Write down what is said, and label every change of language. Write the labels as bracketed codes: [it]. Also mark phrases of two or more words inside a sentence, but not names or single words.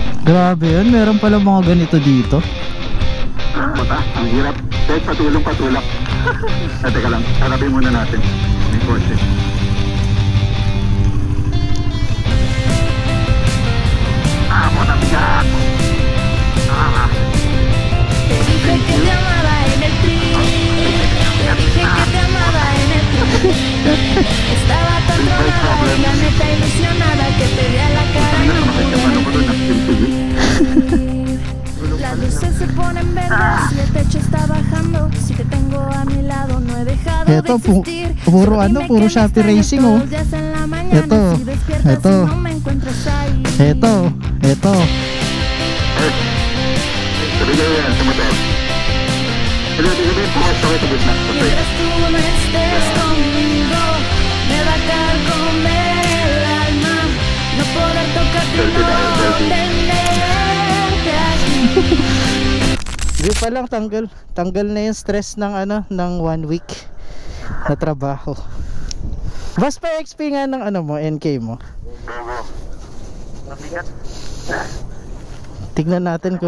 [tl] Grabe yun, meron pala mga ganito dito. Mata, ang hirap. Kahit patulong-patulak. Teka lang, harapin muna natin. May kotse. Mata bigat! [es] Te dije que te amaba en el trip. Te dije que te amaba en el trip. Estaba tan drogada y la neta ilusionada que te vi a la cara y no pude mentir. Las luces se ponen verdes y el techo está bajando. Si te tengo a mi lado no he dejado de [tl] Eto, [es] existir. [tl] puro ano, puro Shopee Racing oh. Eto, eto. Eto. Sabi ko yan sa motor. Sabi ko pumas ako sa gitna. [es] Mientras tú no estés conmigo, me va a carcomer el alma. No poder tocarte y no tenerte aquí. [tl] Hindi pa lang tanggal na yung stress ng ano, ng 1 week na trabaho. Bas pa XP nga ng ano mo, NK mo. Mabigat. Tignan natin kung